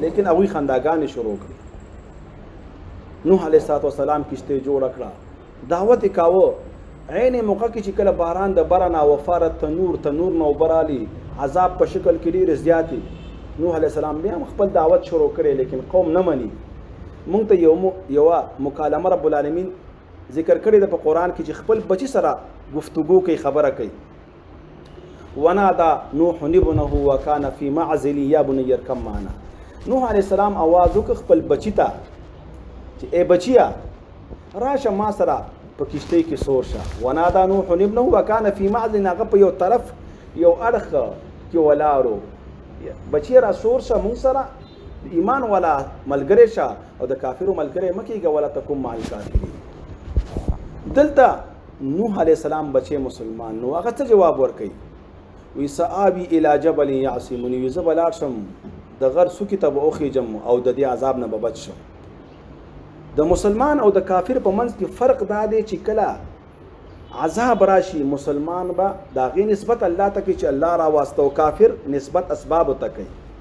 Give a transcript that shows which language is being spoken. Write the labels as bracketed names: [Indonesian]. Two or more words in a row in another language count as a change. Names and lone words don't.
[Pashto] لیکن هغوی خنداګانې شروع کړي. نوح [Arabic] علیه السلام [Pashto] کشتی جوړه کړه دعوت یې کاوه عین موقع کې چې کله باران د بره نه وفاره تنور نه اوبه رالي عذاب په شکل کې ډېرې زیاتې نوح [Arabic] علیه السلام [Pashto] بیا هم خپل دعوت شروع کړی لیکن قوم نه مني. مونږ ته یوه مکالمه [Arabic] رب العالمین [Pashto] ذکر کړی ده په قرآن کې چې خپل بچی سره گفتگو کوي خبره کوي. [Arabic] ونادى نوح ابنه وكان في معزل يا بني اركب معنا. [Pashto] نوح [Arabic] علیه السلام [Pashto] आवाज وکړ خپل بچی ته چې ای بچیا راشه ما سره په کشتی کې سور شه. [Arabic] ونادى نوح ابنه وكان في معزل [Pashto] هغه په یو طرف یو اړخ کې ولاړو بچی را سور شه مونږ سره ایمان والا ملګری شه او د کافرو ملګری مه کېږه [Arabic] ولا تکن مع الکافرین. [Pashto] دلته نوح [Arabic] علیه السلام [Pashto] بچی مسلمان نو هغه څه جواب ورکوي وی [Arabic] سآوي الى جبل يعصمني [Pashto] وی زه به لاړ شم د غر څوکې ته به وخیجم او د دې عذاب نه به بچ شم. د مسلمان او د کافر په منځ کې فرق دا دی چې کله عذاب راشي مسلمان به د هغې نسبت الله ته کوي چې الله راواسته او کافر نسبت اسبابو ته کوي.